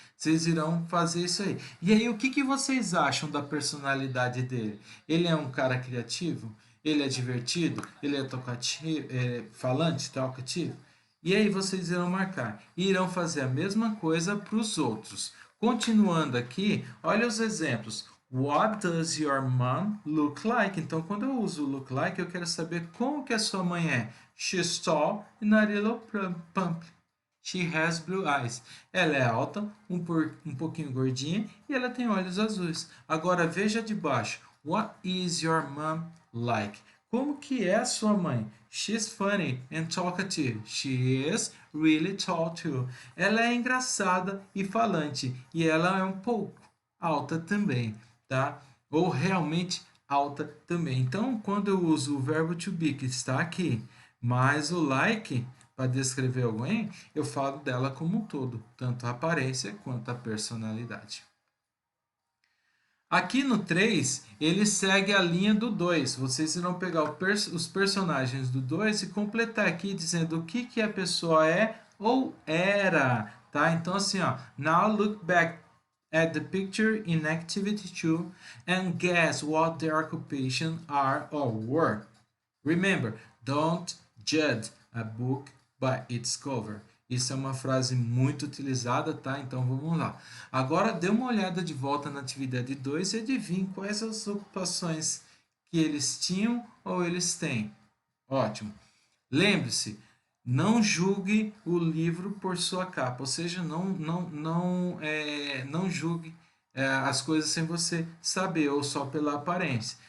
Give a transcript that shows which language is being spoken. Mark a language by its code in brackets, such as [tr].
[pt] Vocês irão fazer isso aí. E aí, o que vocês acham da personalidade dele? Ele é um cara criativo? Ele é divertido? Ele é tocativo, falante, talkativo? E aí vocês irão marcar. E irão fazer a mesma coisa para os outros. Continuando aqui, olha os exemplos. [en] What does your mom look like? [pt] Então, quando eu uso look like, eu quero saber como que a sua mãe é. [en] She's tall and a little plump. She has blue eyes. [pt] Ela é alta, um pouquinho gordinha e ela tem olhos azuis. Agora veja de baixo. [en] What is your mom like? [pt] Como que é a sua mãe? [en] She's funny and talkative. She is really tall too. [pt] Ela é engraçada e falante e ela é um pouco alta também, tá? Ou realmente alta também. Então, quando eu uso o verbo to be que está aqui, mais o like para descrever alguém, eu falo dela como um todo, tanto a aparência quanto a personalidade. Aqui no 3, ele segue a linha do 2. Vocês irão pegar os personagens do 2 e completar aqui dizendo o que a pessoa é ou era, tá? Então assim, ó, [en] now look back at the picture in activity 2 and guess what their occupation are or were. Remember, don't judge a book by its cover. [pt] Isso é uma frase muito utilizada, tá? Então vamos lá. Agora dê uma olhada de volta na atividade 2 e adivinhe quais as ocupações que eles tinham ou eles têm. Ótimo. Lembre-se, não julgue o livro por sua capa, ou seja, não julgue as coisas sem você saber ou só pela aparência.